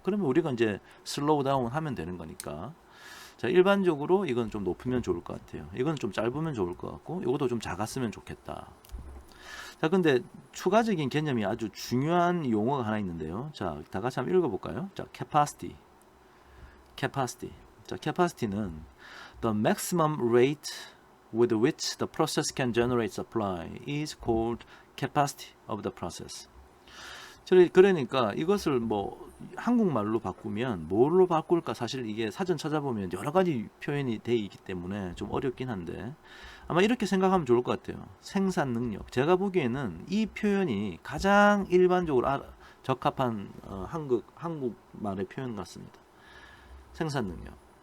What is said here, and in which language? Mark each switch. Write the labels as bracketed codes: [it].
[ko] 그러면 우리가 이제 슬로우 다운 하면 되는 거니까. 자, 일반적으로 이건 좀 높으면 좋을 것 같아요. 이건 좀 짧으면 좋을 것 같고, 이것도 좀 작았으면 좋겠다. 자, 근데 추가적인 개념이 아주 중요한 용어가 하나 있는데요. 자, 다 같이 한번 읽어볼까요? 자, capacity. [en] 자, capacity는 the maximum rate with which the process can generate supply is called capacity of the process. [ko] 그러니까 이것을 뭐 한국말로 바꾸면 뭘로 바꿀까? 사실 이게 사전 찾아보면 여러 가지 표현이 돼 있기 때문에 좀 어렵긴 한데 아마 이렇게 생각하면 좋을 것 같아요. 생산 능력. 제가 보기에는 이 표현이 가장 일반적으로 적합한 한국말의 표현 같습니다. 생산 능력.